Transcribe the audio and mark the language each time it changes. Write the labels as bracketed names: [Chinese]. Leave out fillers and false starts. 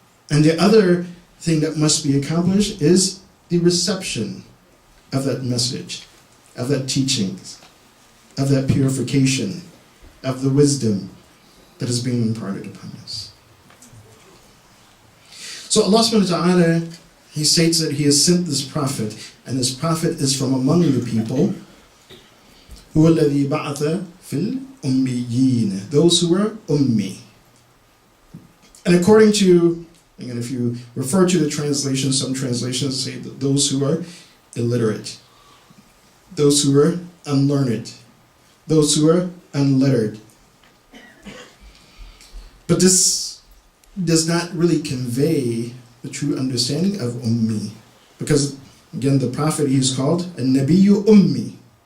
[English] And the other thing that must be accomplished is the reception of that message, of that teaching, of that purification, of the wisdom that is being imparted upon us. So Allah subhanahu wa ta'ala, He states that He has sent this Prophet, and this Prophet is from among the people. [Arabic] هو الذي بعث في الأميين, [English] those who are ummi. And according to, again, if you refer to the translation, some translations say that those who are illiterate, those who are unlearned, those who are unlettered. But this does not really convey the true understanding of ummi, because again, the Prophet, he is called a Nabiyyu Ummi.